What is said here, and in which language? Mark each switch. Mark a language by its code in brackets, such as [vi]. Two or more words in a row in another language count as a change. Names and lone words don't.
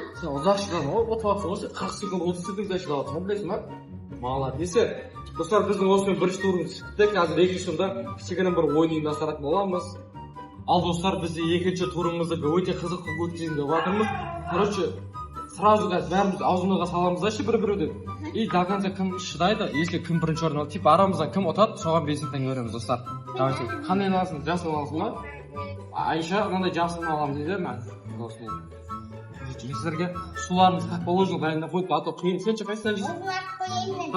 [kk] Сен ұзақ шыдадың ғой, отыр осы 40 секунд, 30 секундда шыдадың, білесің ба? [ru] Молодец. [kk] Достар, біздің осымен бірінші турымыз шықты. Қазір екінші турда кішігірім бір ойын ұйымдастыратын боламыз. Ал достар, біз екінші турымызды өте қызықты өткізейін деп жатырмыз. [ru] Короче, сразу [kk] қазір бәріміз аузымызға саламыз да бір-біреуден. [ru] И до конца [kk] кім шыдайды, если кім бірінші орын алады, типа арамыздан кім ұтады, соған 5 теңге береміз достар. Давайте, қандай аласың? Жасыл аласың ба? Айша, мынандай жасылын аламын дейді ме? Сіздерге суларымыз [ru] как положено [kk] дайындап қойып, а то қиын. Сен қайсынан жейсің? Қояйын мен.